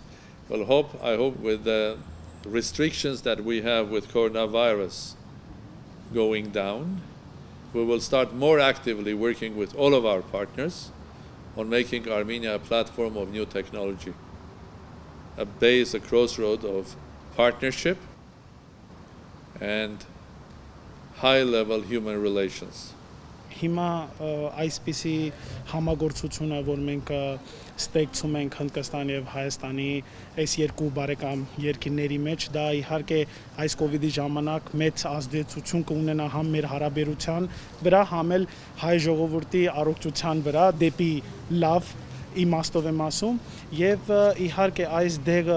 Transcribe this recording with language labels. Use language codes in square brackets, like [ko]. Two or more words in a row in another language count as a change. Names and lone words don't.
[en] Well, I hope with the restrictions that we have with coronavirus going down, we will start more actively working with all of our partners on making Armenia a platform of new technology, a base, a crossroad of partnership and high-level human relations. [hy] Հիմա այսպիսի համագործությունը, որ մենք ստեղծում ենք Հնդկաստանի եւ Հայաստանի այս երկու բարեկամ երկրների մեջ, դա իհարկե այս կոവിഡ്ի ժամանակ մեծ ազդեցություն կունենա համ մեր հարաբերության վրա, համ էլ հայ ժողովրդի առողջության վրա դեպի լավ իմաստով եմ ասում, եւ իհարկե այս դեղը,